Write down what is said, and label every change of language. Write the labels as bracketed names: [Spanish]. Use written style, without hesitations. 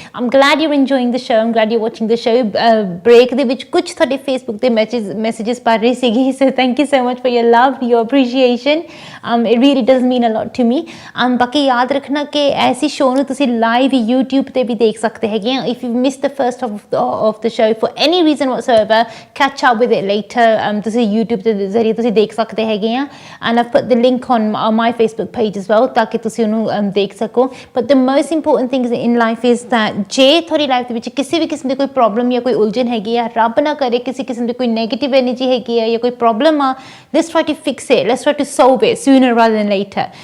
[English] I'm glad you enjoying the show, I'm glad you watching the show. [Punjabi] Break ਦੇ ਵਿੱਚ ਕੁਝ ਤੁਹਾਡੇ Facebook ਤੇ ਮੈਸੇजेस ਪੜ ਰਹੀ ਸੀਗੀ, [English] So thank you so much for your love, your appreciation. It really does mean a lot to me. [Punjabi] ਬਾਕੀ ਯਾਦ ਰੱਖਣਾ ਕਿ ਐਸੀ ਸ਼ੋਅ ਨੂੰ ਤੁਸੀਂ ਲਾਈਵ YouTube ਤੇ ਵੀ ਦੇਖ ਸਕਦੇ ਹੈਗੇ ਆ। [English] If you miss the first part of the show for any reason whatsoever, catch up with it later. [Punjabi] ਤੁਸੀਂ YouTube ਦੇ ਜ਼ਰੀਏ ਤੁਸੀਂ ਦੇਖ ਸਕਦੇ ਹੈਗੇ ਆ, [English] and I've put the link on my Facebook page as well [Punjabi] ਤਾਂ ਕਿ ਤੁਸੀਂ ਉਹਨੂੰ ਦੇਖ ਸਕੋ. [English] But the most important thing in life is that [Punjabi] ਜੇ ਤੁਹਾਡੀ ਲਾਈਫ ਦੇ ਵਿੱਚ ਕਿਸੇ ਵੀ ਕਿਸਮ ਦੀ ਕੋਈ ਪ੍ਰੋਬਲਮ ਜਾਂ ਕੋਈ ਉਲਝਣ ਹੈਗੀ ਆ, ਰੱਬ ਨਾ ਕਰੇ ਕਿਸੇ ਕਿਸਮ ਦੀ ਕੋਈ ਨੈਗੇਟਿਵ ਐਨਰਜੀ ਹੈਗੀ ਆ ਜਾਂ ਕੋਈ ਪ੍ਰੋਬਲਮ ਆ, [English] let's try to fix it, let's try to solve it sooner rather than later.